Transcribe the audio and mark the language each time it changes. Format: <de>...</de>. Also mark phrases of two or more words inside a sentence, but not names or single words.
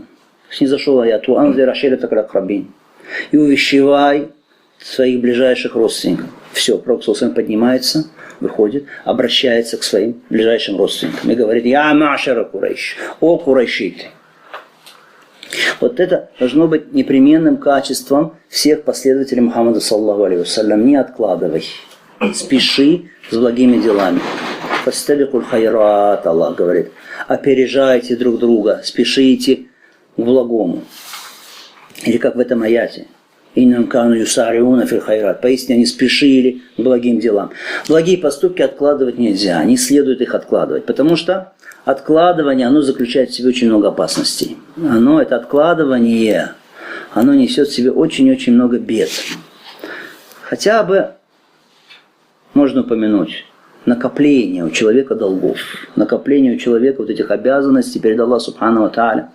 <ru>Снизошел аят</ru> <ar>«أنذر عشيرتك الأقربين»</ar> <ru>и увещевай своих ближайших родственников. Все, пророк саллаллаху поднимается, выходит, обращается к своим ближайшим родственникам и говорит:</ru> <ar>«يا معشر قريش,</ar> <ru>о курайшиты». Вот это должно быть непременным качеством всех последователей Мухаммада</ru> <ar>صلى الله عليه وسلم.</ar> <ru>Не откладывай, спеши с благими делами.</ru> <ar>«فاستبقوا الخيرات»,</ar> <ru>Аллах говорит, опережайте друг друга, спешите к благому. Или как в этом аяте:</ru> <ar>«إنهم كانوا يسارعون في الخيرات».</ar> <ru>Поистине они спешили к благим делам. Благие поступки откладывать нельзя, не следует их откладывать, потому что откладывание, оно заключает в себе очень много опасностей. Это откладывание, оно несет в себе очень-очень много бед. Хотя бы можно упомянуть накопление у человека долгов, накопление у человека вот этих обязанностей перед Аллахом</ru> <ar>سبحانه وتعالى.</ar>